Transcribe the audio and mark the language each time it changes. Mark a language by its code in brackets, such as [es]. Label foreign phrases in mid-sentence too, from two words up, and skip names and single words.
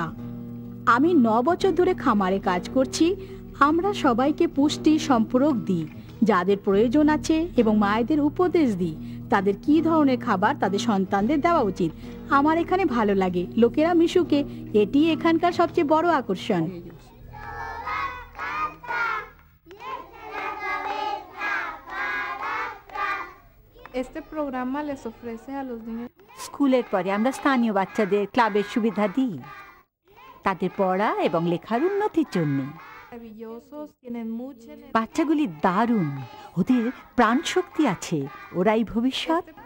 [bn] আমি 9 বছর ধরে খামারে কাজ করছি। আমরা সবাইকে পুষ্টি সম্পূরক দিই, যাদের প্রয়োজন আছে, এবং মায়েদের উপদেশ দিই তাদের কি ধরনের খাবার তাদের সন্তানদের দেওয়া উচিত। আমার এখানে ভালো লাগে, লোকেরা মিশুকে, এটি এখানকার সবচেয়ে বড় আকর্ষণ। [es] Este programa les ofrece a los niños [bn] স্কুলের পরে আমরা স্থানীয় বাচ্চাদের ক্লাবের সুবিধা দিই তাদের পড়া এবং লেখার উন্নতির জন্য। [es] maravillosos, tienen mucha energía. [bn] বাচ্চাগুলি দারুণ, ওদের প্রাণ শক্তি আছে, ওরাই ভবিষ্যৎ।